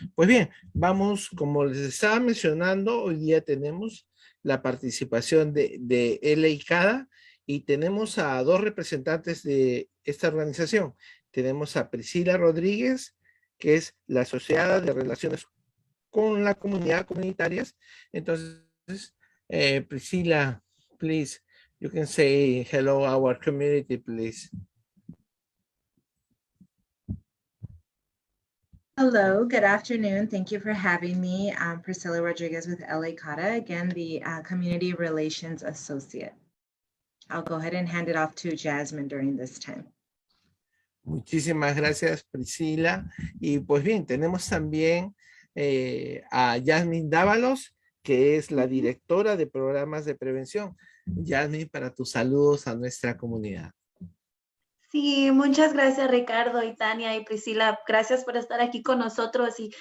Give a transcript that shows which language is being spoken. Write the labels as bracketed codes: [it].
[es] Pues bien, vamos, como les estaba mencionando, hoy día tenemos la participación de LA CADA y tenemos a dos representantes de esta organización. Tenemos a Priscila Rodríguez, que es la asociada de relaciones con la comunidad comunitarias. [en] Entonces, Priscila, please, you can say hello our community, please. Hello, good afternoon. Thank you for having me. I'm Priscilla Rodriguez with LA CADA, again, the Community Relations Associate. I'll go ahead and hand it off to Jasmine during this time. [es] Muchísimas gracias, Priscila. Y pues bien, tenemos también a Yasmín Dávalos, que es la directora de programas de prevención. Yasmín, para tus saludos a nuestra comunidad. Sí, muchas gracias Ricardo y Tania y Priscila. Gracias por estar aquí con nosotros.